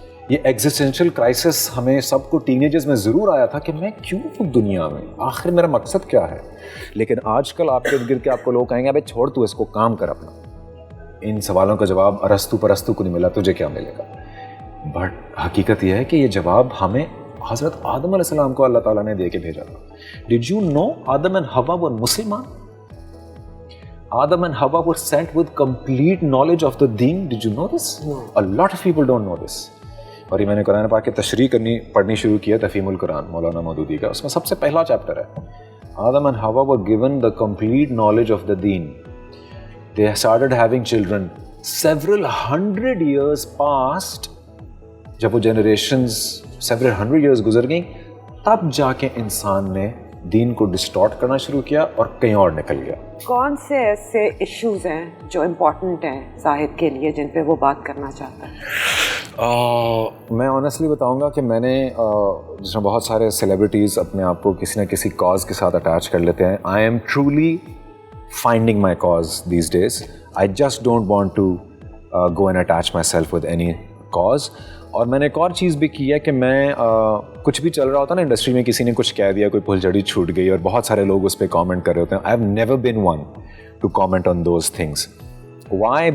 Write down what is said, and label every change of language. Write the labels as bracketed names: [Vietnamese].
[Urdu] یہ existential crisis ہمیں سب کو ٹین ایجرز میں ضرور آیا تھا کہ میں کیوں ہوں دنیا میں, آخر میرا مقصد کیا ہے. لیکن آج کل آپ کے گر کے آپ کو لوگ کہیں گے ابے چھوڑ تو اس کو, کام کر اپنا. ان سوالوں کا جواب ارسطو پرستو کو نہیں ملا, تجھے کیا ملے گا. بٹ حقیقت یہ ہے کہ یہ جواب ہمیں حضرت آدم علیہ السلام کو اللہ تعالیٰ نے دے کے بھیجا تھا. [English] Did you know Adam and Hawa were Musliman? Adam and Hawa were sent with complete knowledge of the deen. Did you know this? No. A lot of people don't know this. [Urdu] اور یہ میں نے قرآن پاک کی تشریح پڑھنی شروع کی ہے, تفہیم القرآن مولانا مودودی کا. اس میں سب سے پہلا چیپٹر ہے [English] Adam and Hawa were given the complete knowledge of the deen. They started having children. Several hundred years passed. [Urdu] جب وہ [English] generations several hundred years [Urdu] گزر گئیں, تب جا کے انسان نے دین کو ڈسٹارٹ کرنا شروع کیا اور کہیں اور نکل گیا. کون سے ایسے ایشوز ہیں جو امپورٹنٹ ہیں زاہد کے لیے جن پہ وہ بات کرنا چاہتا ہے؟ میں آنیسٹلی بتاؤں گا کہ میں نے جس میں بہت سارے سیلیبریٹیز اپنے آپ کو کسی نہ کسی کاز کے ساتھ اٹیچ کر لیتے ہیں. [English] I am truly finding my cause these days. I just don't want to go and attach myself with any cause. [Urdu] اور میں نے ایک اور چیز بھی کی ہے کہ میں کچھ بھی چل رہا ہوتا نا انڈسٹری میں, کسی نے کچھ کہہ دیا, کوئی پھلجھڑی چھوٹ گئی اور بہت سارے لوگ اس پہ کامنٹ کر رہے ہوتے ہیں. [English] I have never been one to comment on those things. Why?